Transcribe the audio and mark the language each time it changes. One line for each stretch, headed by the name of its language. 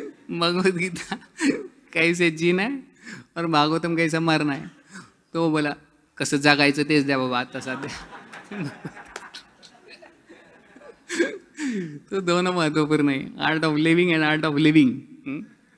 Hindi: भगवत गीता कैसे जीना है और भागवतम कैसा मरना है। तो वो बोला
Marathi: कसं जगायचं तेच द्या बाबा आता सध्या।
Hindi: तो दोनों महत्वपूर्ण है,
English: Art of living and art of living.